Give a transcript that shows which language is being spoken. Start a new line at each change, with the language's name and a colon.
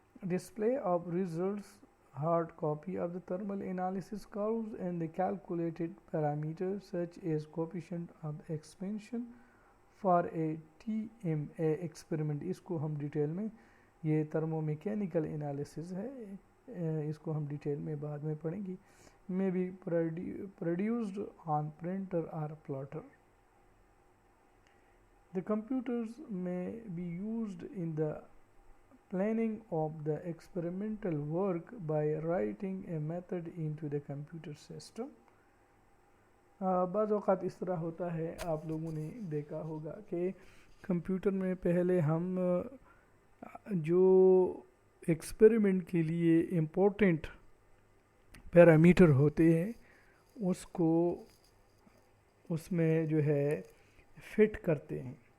English: Display of results, hard copy of the thermal analysis curves and the calculated parameters such as coefficient of expansion for a TMA experiment.
Urdu: اس کو ہم detail میں, یہ thermo mechanical analysis ہے, اس کو ہم detail میں بعد میں پڑھیں گے.
English: may be produced on printer or plotter. The computers may be used in the planning of the experimental work by writing a method into the computer system.
Urdu: بعض اوقات اس طرح ہوتا ہے، آپ لوگوں نے دیکھا ہوگا کہ کمپیوٹر میں پہلے ہم جو ایکسپیریمنٹ کے لیے امپورٹنٹ پیرامیٹر ہوتے ہیں اس کو اس میں جو ہے فٹ کرتے ہیں.